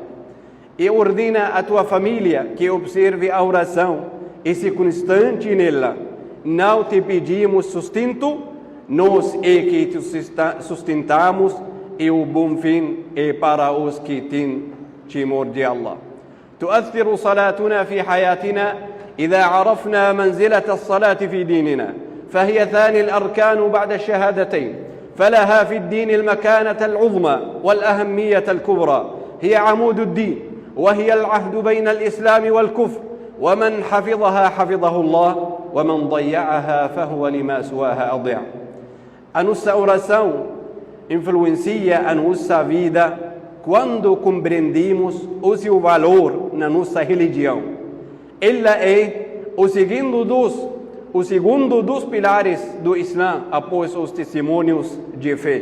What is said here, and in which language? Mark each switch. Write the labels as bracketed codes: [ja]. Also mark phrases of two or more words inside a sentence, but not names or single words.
[pt] E ordena a tua família que observe a oração e se constante nela. Não te pedimos sustento, nós é que te sustentamos, e o bom fim é para os que têm temor de Allah. [ar] تؤثر صلاتنا في حياتنا إذا عرفنا منزلة الصلاة في ديننا، فهي ثاني الأركان بعد الشهادتين، فلها في الدين المكانة العظمى والأهمية الكبرى، هي عمود الدين، وهي العهد بين الإسلام والكفر، ومن حفظها حفظه الله ومن ضيعها فهو لما سواها أضيع. [pt] A nossa oração influencia a nossa vida quando compreendemos o seu valor na nossa religião. Ela é o segundo dos pilares do Islã após os testemunhos de fé.